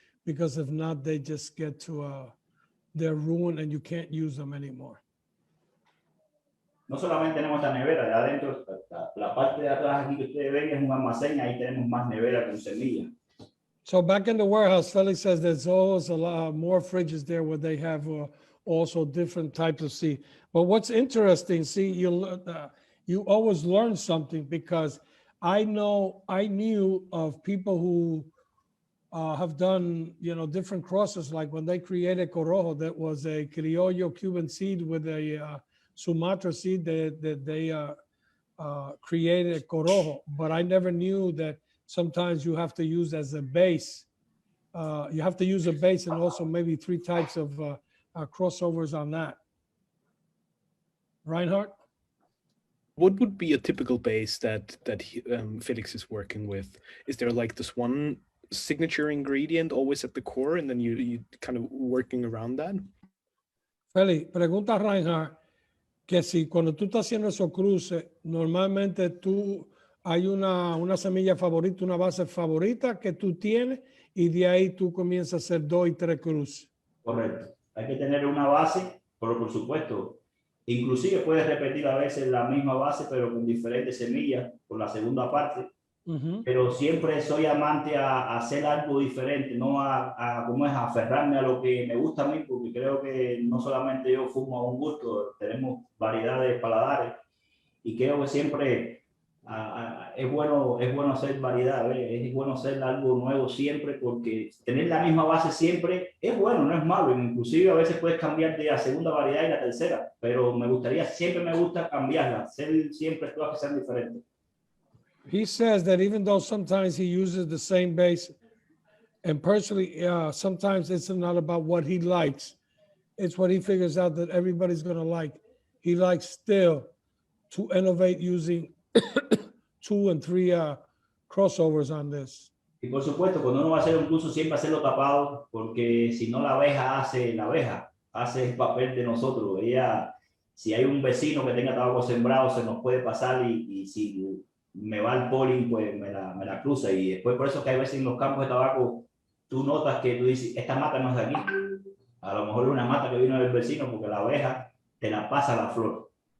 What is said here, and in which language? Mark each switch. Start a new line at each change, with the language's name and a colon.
English: because if not, they just get to they're ruined and you can't use them anymore.
Spanish: No solamente tenemos esta nevera, de adentro, la parte de atrás aquí que ustedes ven es un almacén, ahí tenemos más nevera con semillas.
English: So back in the warehouse, Felix says there's always a lot more fridges there where they have also different types of seed. But what's interesting, see, you always learn something, because I knew of people who have done, different crosses, like when they created corojo, that was a criollo Cuban seed with a Sumatra seed that they created corojo. But I never knew that sometimes you have to use as a base. You have to use a base and also maybe 3 types of crossovers on that. Reinhard? What would be a typical base that Felix is working with? Is there like this one signature ingredient always at the core, and then you kind of working around that?
Spanish: Felix, pregunta a Reinhard que si cuando tú estás haciendo esos cruces, normalmente hay una semilla favorita, una base favorita que tú tienes, y de ahí tú comienzas a hacer 2 y 3 cruces. Correcto. Hay que tener una base, pero por supuesto, inclusive puedes repetir a veces la misma base, pero con diferentes semillas, por la segunda parte. Pero siempre soy amante a hacer algo diferente, no como es, aferrarme a lo que me gusta a mí, porque creo que no solamente yo fumo a un gusto, tenemos variedades de paladares, y creo que siempre es bueno hacer variedad, es bueno hacer algo nuevo siempre, porque tener la misma base siempre es bueno, no es malo, inclusive a veces puedes cambiar de la segunda variedad y la tercera, pero siempre me gusta cambiarla, siempre todas que sean diferentes.
English: He says that even though sometimes he uses the same base, and personally, sometimes it's not about what he likes. It's what he figures out that everybody's going to like. He likes still to innovate using 2 and 3 crossovers on this.
Spanish: Y por supuesto, cuando uno va a hacer un curso, siempre hacerlo tapado, porque si no la abeja hace el papel de nosotros. Si hay un vecino que tenga tabaco sembrado, se nos puede pasar, y si me va el polen, pues me la cruza, y después por eso que hay veces en los campos de tabaco tú notas que tú dices, esta mata no es de aquí, a lo mejor es una mata que vino del vecino, porque la abeja te la pasa la flor.